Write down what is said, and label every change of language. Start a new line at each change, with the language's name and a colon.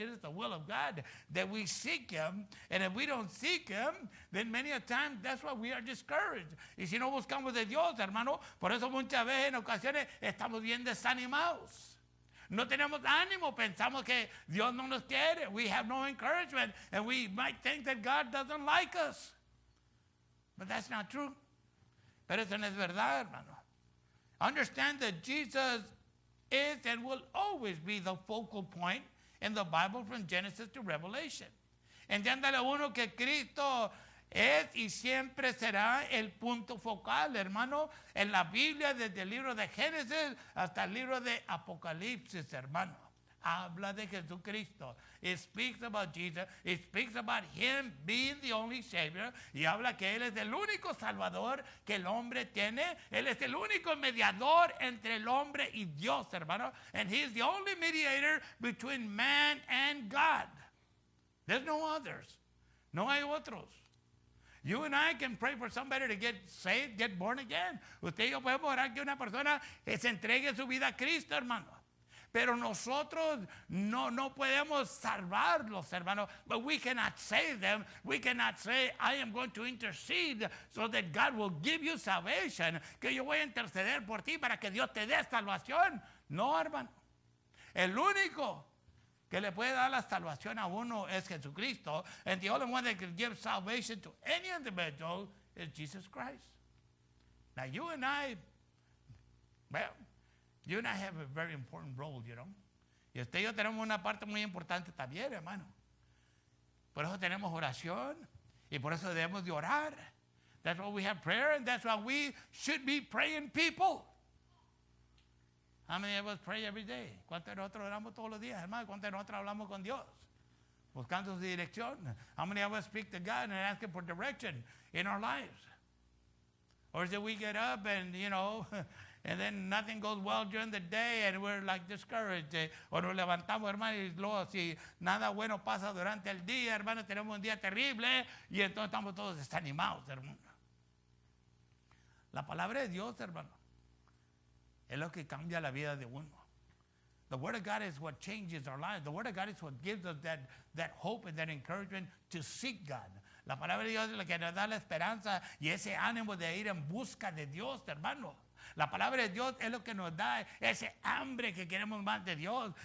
English: It is the will of God that we seek Him. And if we don't seek Him, then many a time that's why we are discouraged.
Spanish: Y si no buscamos de Dios, hermano, por eso muchas veces en ocasiones estamos bien desanimados. No tenemos ánimo, pensamos que Dios no nos quiere.
English: We have no encouragement. And we might think that God doesn't like us. But that's not true.
Spanish: Pero eso no es verdad, hermano.
English: Understand that Jesus is and will always be the focal point in the Bible from Genesis to Revelation.
Spanish: Entiéndale uno que Cristo es y siempre será el punto focal, hermano, en la Biblia desde el libro de Génesis hasta el libro de Apocalipsis, hermano. Habla de Jesucristo.
English: It speaks about Jesus. It speaks about Him being the only Savior.
Spanish: Y habla que Él es el único Salvador que el hombre tiene. Él es el único mediador entre el hombre y Dios, hermano.
English: And He is the only mediator between man and God. There's no others.
Spanish: No hay otros.
English: You and I can pray for somebody to get saved, get born again.
Spanish: Usted y yo podemos orar que una persona se entregue su vida a Cristo, hermano. Pero nosotros no podemos salvarlos, hermano.
English: But we cannot save them. We cannot say, I am going to intercede so that God will give you salvation.
Spanish: Que yo voy a interceder por ti para que Dios te dé salvación. No, hermano. El único que le puede dar la salvación a uno es Jesucristo.
English: And the only one that can give salvation to any individual is Jesus Christ. Now you and I, well, you and I have a very important role, you know.
Spanish: Y usted y yo tenemos una parte muy importante también, hermano. Por eso tenemos oración y por eso debemos de orar.
English: That's why we have prayer and that's why we should be praying people. How many of us pray every day?
Spanish: ¿Cuántos de nosotros oramos todos los días, hermano? ¿Cuántos de nosotros hablamos con Dios? Buscando su dirección.
English: How many of us speak to God and ask Him for direction in our lives? Or is it we get up and, you know, and then nothing goes well during the day and we're like discouraged.
Spanish: O nos levantamos, hermano, y luego si nada bueno pasa durante el día, hermano, tenemos un día terrible y entonces estamos todos desanimados, hermano. La palabra de Dios, hermano, es lo que cambia la vida de uno.
English: The Word of God is what changes our lives. The Word of God is what gives us that hope and that encouragement to seek God.
Spanish: La palabra de Dios es la que nos da la esperanza y ese ánimo de ir en busca de Dios, hermano. La palabra de Dios es lo que nos da ese hambre que queremos más de Dios.